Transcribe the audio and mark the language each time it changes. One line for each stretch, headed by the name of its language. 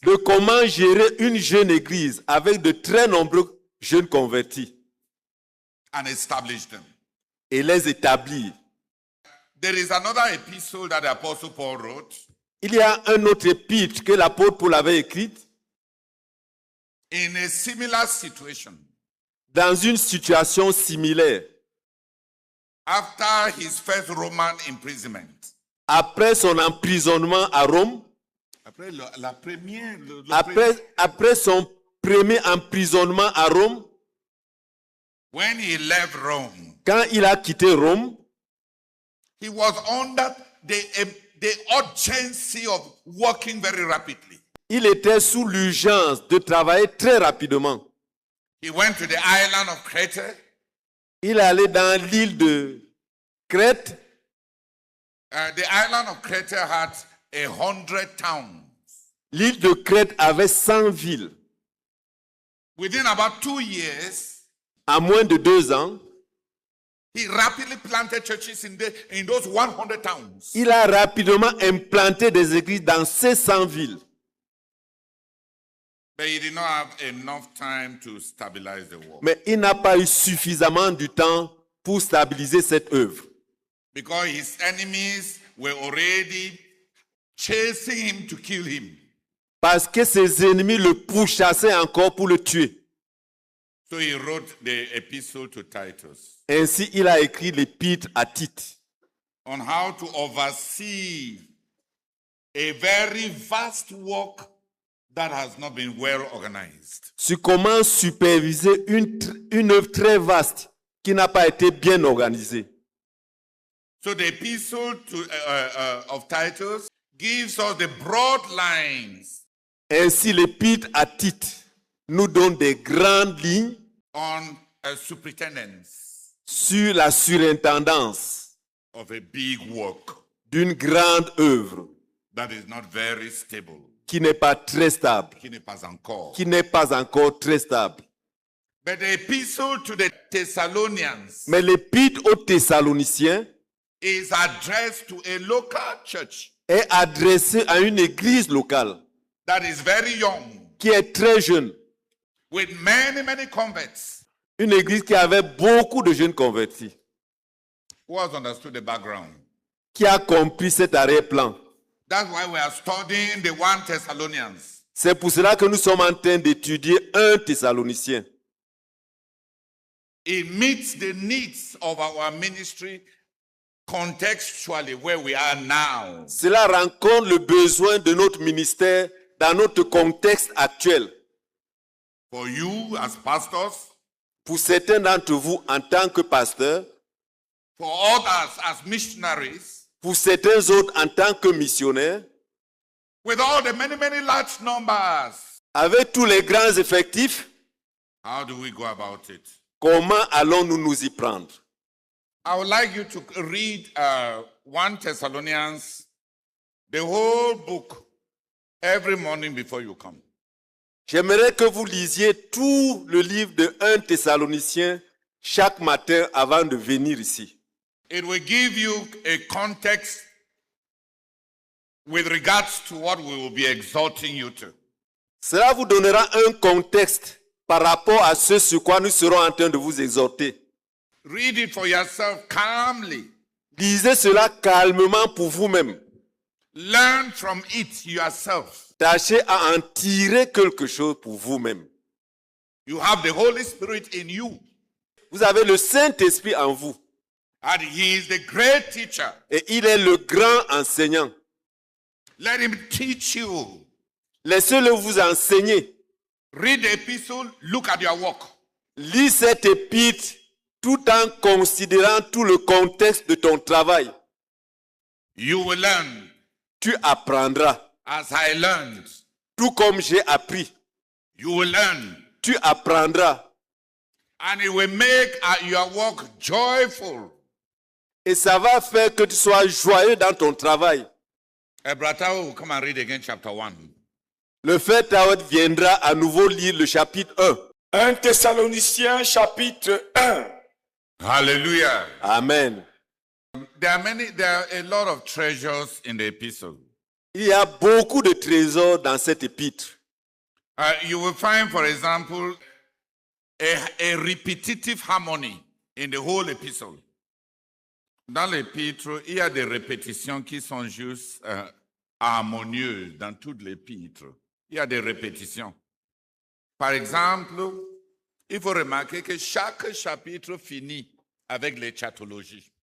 French: de comment gérer une jeune église avec de très nombreux jeunes convertis
English: And establish them.
French: et les établir.
English: There is another epistle that the Apostle Paul wrote
French: Il y a un autre épître que l'apôtre Paul avait écrite
English: in a similar situation.
French: dans une situation similaire.
English: After his first Roman imprisonment.
French: Après son emprisonnement à Rome, Après la première. après son premier emprisonnement à Rome,
English: When he left Rome,
French: quand il a quitté Rome,
English: he was under the urgency of working very rapidly.
French: il était sous l'urgence de travailler très rapidement.
English: He went to the island of Crete.
French: Il est allé dans l'île de Crète.
English: The island of Crete had 100 towns.
French: L'île de Crète avait 100 villes.
English: Within about 2 years,
French: En moins de 2 ans,
English: he rapidly planted churches in those 100 towns.
French: il a rapidement implanté des églises dans ces 100 villes.
English: But he did not have enough time to stabilize the work.
French: Mais il n'a pas eu suffisamment de temps pour stabiliser cette œuvre.
English: Because his enemies were already chasing him to kill him.
French: Parce que ses ennemis le pourchassaient encore pour le tuer.
English: So he wrote the epistle to Titus
French: Ainsi, il a écrit l'épître à Tite
English: on how to oversee a very vast work that has not been well organized.
French: sur comment superviser une œuvre très vaste qui n'a pas été bien organisée.
English: So the epistle of Titus gives us the broad lines
French: Ainsi, l'épître à Tite nous donne des grandes lignes
English: on superintendence
French: sur la surintendance
English: of a big work
French: d'une grande œuvre
English: that is not very stable,
French: qui n'est pas très stable, qui n'est pas encore. qui n'est pas encore très stable.
English: But the epistle to the Thessalonians
French: Mais l'épître aux Thessaloniciens
English: is addressed to a local church
French: est adressée à une église locale
English: that is very young,
French: qui est très jeune.
English: with many converts
French: Une église qui avait beaucoup de jeunes convertis,
English: who has understood the background.
French: qui a compris cet arrière-plan.
English: That's why we are studying the 1 Thessalonians.
French: C'est pour cela que nous sommes en train d'étudier 1 Thessalonicien.
English: It meets the needs of our ministry contextually where we are now.
French: Cela rencontre le besoin de notre ministère dans notre contexte actuel.
English: For you as pastors,
French: Pour certains d'entre vous en tant que pasteur,
English: for others as missionaries,
French: pour certains autres en tant que missionnaires,
English: with all the many, many large numbers.
French: avec tous les grands effectifs,
English: How do we go about it?
French: comment allons-nous nous y prendre?
English: I would like you to read 1 Thessalonians, the whole book, every morning before you come.
French: J'aimerais que vous lisiez tout le livre de 1 Thessaloniciens chaque matin avant de venir ici.
English: It will give you a context with regards to what we will be exhorting you to.
French: Cela vous donnera un contexte par rapport à ce sur quoi nous serons en train de vous exhorter.
English: Read it for yourself calmly.
French: Lisez cela calmement pour vous-même.
English: Learn from it yourself.
French: Tâchez à en tirer quelque chose pour vous-même.
English: You have the Holy Spirit in you,
French: Vous avez le Saint-Esprit en vous
English: and He is the great teacher.
French: et il est le grand enseignant.
English: Let Him teach you.
French: Laissez-le vous enseigner.
English: Read the epistle, look at your work.
French: Lis cet épître tout en considérant tout le contexte de ton travail.
English: You will learn
French: Tu apprendras,
English: as I learned.
French: tout comme j'ai appris.
English: You will learn,
French: Tu apprendras
English: and it will make your work joyful.
French: et ça va faire que tu sois joyeux dans ton travail.
English: Brother will come and read again chapter 1.
French: Le frère Tawet viendra à nouveau lire le chapitre 1. 1 Thessaloniciens chapitre 1. Hallelujah. Amen.
English: There are a lot of treasures in the epistle.
French: Il y a beaucoup de trésors dans cet épître.
English: You will find, for example, a repetitive harmony in the whole epistle.
French: Dans l'épître, il y a des répétitions qui sont juste harmonieuses dans toute l'épître. Il y a des répétitions. Par exemple, il faut remarquer que chaque chapitre finit avec l'éschatologie.